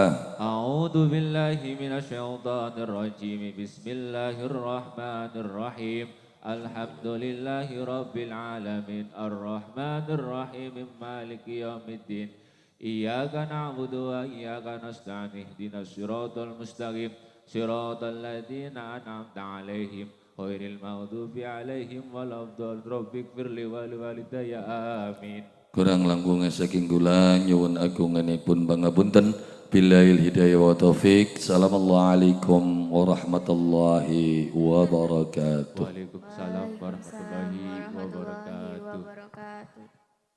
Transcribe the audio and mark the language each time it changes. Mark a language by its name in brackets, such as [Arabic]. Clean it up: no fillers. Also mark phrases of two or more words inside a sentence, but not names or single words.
[Arabic] أعوذ بالله من الشيطان الرجيم بسم الله الرحمن الرحيم الحمد لله رب العالمين الرحمن الرحيم مالك يوم الدين إياك نعبد وإياك نستعين اهدنا الصراط المستقيم صراط الذين أنعمت عليهم غير المغضوب عليهم ولا الضالين رب اغفر لي ولوالدي آمين. [Javanese] Kurang langkungan saking kula nyuwun agunganipun pangapunten [Arabic] بالهداية والتوفيق. السلام عليكم ورحمة الله وبركاته. وعليكم السلام ورحمة الله وبركاته.